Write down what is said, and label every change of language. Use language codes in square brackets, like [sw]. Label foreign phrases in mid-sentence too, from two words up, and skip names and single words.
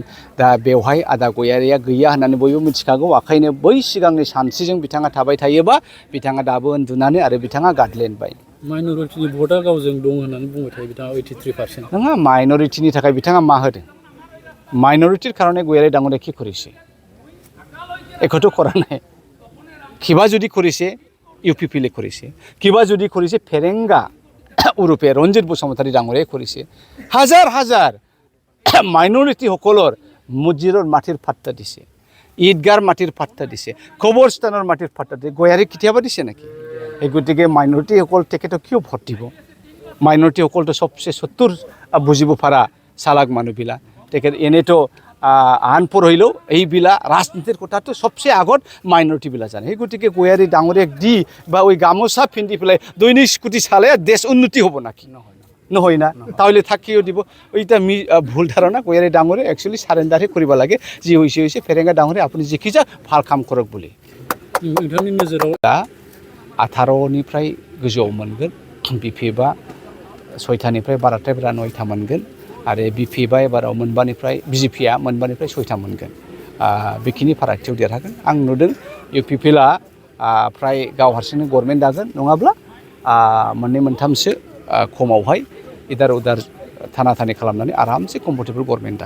[brx] दा बेवहाय आदा गयारिया गैया होननानै बयबो मिथिखागौ। ओंखायनो बै सिगांनि सानस्रिजों बिथाङा थाबाय थायोबा बिथाङा दाबो उन्दुनानै आरो बिथाङा गादलेनबाय। माइन'रिटिनि भटआ गावजों दं होननानै बुंबाय थायो बिथाङा 83%। नङा, माइन'रिटिनि थाखाय बिथाङा मा होदों? [as] মাইনৰিটিৰ কাৰণে গয়াৰী ডাঙৰীয়া কি করেছে? একোটো করা নাই। কিবা যদি করেছে ইউপিপিএলে করেছে, কিবা যদি করেছে ফেরেঙ্গা উরূপে রঞ্জিত বসুমতাৰী ডাঙৰীয়াই কৰিছে। হাজাৰ হাজাৰ মাইনৰিটি সকলৰ মছজিদৰ মাটিৰ পাট্টা দিছে, ঈদগাৰ মাটিৰ পাট্টা দিছে, কবৰস্থানৰ মাটিৰ পাট্টা দিছে। গয়াৰী কেতিয়াবা দিছে নেকি? এই গতিকে মাইনৰিটিসকল তেখেতক কিয় ভোট দিব? মাইনৰিটিসকলতো সবচে চতুৰ বুজিব পৰা চালাক মানুহবিলাক। তেখেত এনেতো আনপঢ়িলেও এইবিলাক ৰাজনীতিৰ কথাটো সবচে আগত মাইনৰিটিবিলাক জানে। সেই গতিকে গয়াৰী ডাঙৰীয়াক দি বা ওই গামোচা পিন্ধি পেলাই দৈনিক স্কুটি চালে দেশ উন্নতি হ'ব নাকি? নহয় না। তাহলে থাকিও দিব। ওইটা ভুল ধাৰণা। গয়াৰী ডাঙৰীয়া একচুৱেলি সাৰেণ্ডাৰহে কৰিব লাগে। যি হৈছে ফেৰেঙ্গা ডাঙৰীয়া আপুনি যিখিজা ভাল কাম কৰক বুলি। [brx] नोंथांनि नोजोराव दा 18निफ्राय गोजौआव मोनगोन, बिपिएफआ 6थानिफ्राय बारानिफ्राय बारा 9था मोनगोन आरो बिपिएफआ एबाराव बिजेपिआ मोनबानिफ्राय 6था मोनगोन। बेखिनि फारागथियाव देरहागोन। आं नुदों इउपिपिएलआ फ्राय गाव हारसिंनो गभर्नमेन्ट दागोन, नङाब्ला मोननै मोनथामसो खमावहाय इदार उदार थाना थानि खालामनानै आरामसे [en] comfortable government [brx] दागोन।